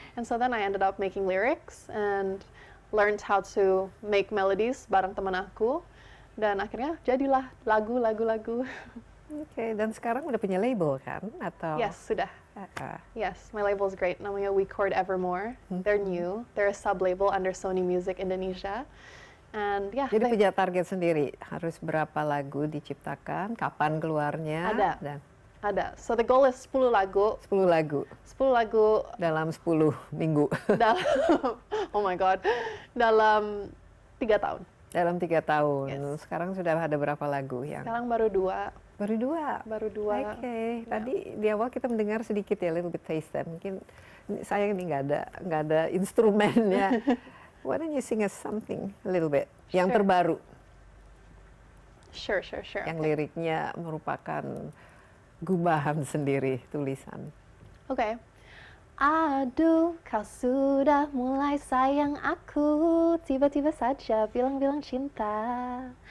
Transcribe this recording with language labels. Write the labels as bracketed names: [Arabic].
[English] And so then I ended up making lyrics and learned how to make melodies [Indonesian] bareng teman aku. Dan akhirnya jadilah lagu. Oke, dan sekarang udah punya label kan? Atau? [English] Yes, [Indonesian] sudah. [English] Yes, my label is great. Namanya We Chord Evermore. They're new. They're a sub-label under Sony Music Indonesia. And yeah, [Indonesian] Jadi punya target sendiri, harus berapa lagu diciptakan, kapan keluarnya? [English] Ada. So the goal is 10 lagu. [Indonesian] 10 lagu 10 lagu dalam 10 minggu. dalam [English] oh my god. [Indonesian] Dalam 3 tahun. Dalam 3 tahun. Yes. Sekarang sudah ada berapa lagu yang? Sekarang baru 2. Baru dua. Oke. Tadi di awal kita mendengar sedikit ya, [English] little bit taste. [Indonesian] Mungkin saya ini nggak ada instrumennya. [English] Why don't you sing us something a little bit? [Indonesian] Yang terbaru. [English] Sure. [Indonesian] Yang liriknya merupakan gubahan sendiri, tulisan. Oke. Aduh, kau sudah mulai sayang aku, tiba-tiba saja bilang-bilang cinta.